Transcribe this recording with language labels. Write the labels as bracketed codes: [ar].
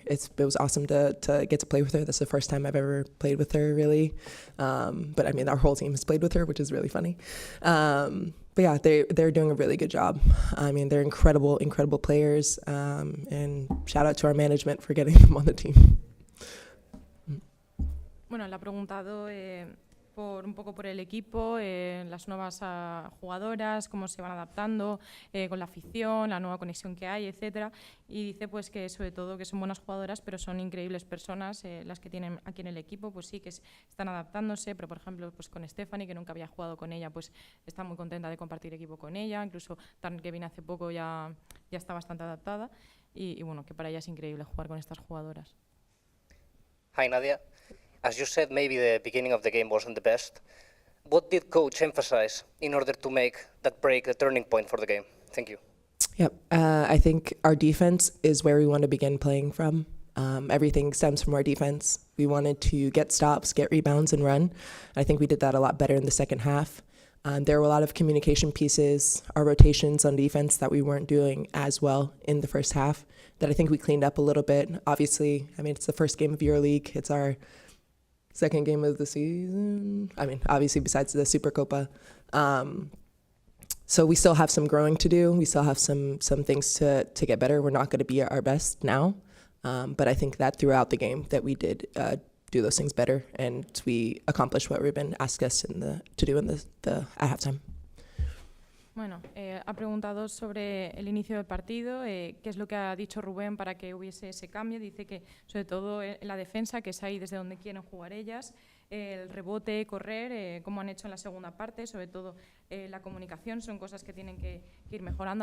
[en] It was awesome to get to play with her. That's the first time I've ever played with her, really. But I mean, our whole team has played with her, which is really funny. But yeah, they're doing a really good job. I mean, they're incredible players, and shout out to our management for getting them on the team. [es] Bueno, le ha preguntado un poco por el equipo, las nuevas jugadoras, cómo se van adaptando con la afición, la nueva conexión que hay, etcétera. Y dice pues que sobre todo que son buenas jugadoras, pero son increíbles personas las que tienen aquí en el equipo, pues sí que están adaptándose, pero por ejemplo pues con Stephanie, que nunca había jugado con ella, pues está muy contenta de compartir equipo con ella, incluso Tarn, que vino hace poco, ya está bastante adaptada y bueno, que para ella es increíble jugar con estas jugadoras. [en] Hi Nadia. As you said, maybe the beginning of the game wasn't the best. What did coach emphasize in order to make that break a turning point for the game? Thank you. Yep, I think our defense is where we want to begin playing from. Everything stems from our defense. We wanted to get stops, get rebounds, and run. I think we did that a lot better in the second half. There were a lot of communication pieces, our rotations on defense that we weren't doing as well in the first half that I think we cleaned up a little bit. Obviously, I mean, it's the first game of EuroLeague. It's our second game of the season. I mean, obviously besides the Supercopa. So we still have some growing to do. We still have some things to get better. We're not going to be at our best now. But I think that throughout the game that we did do those things better, and we accomplished what Ruben asked us to do in the at halftime. [es] Bueno, ha preguntado sobre el inicio del partido, qué es lo que ha dicho Rubén para que hubiese ese cambio. Dice que sobre todo la defensa, que es ahí desde donde quieren jugar ellas, el rebote, correr, como han hecho en la segunda parte, sobre todo la comunicación, son cosas que tienen que ir mejorando.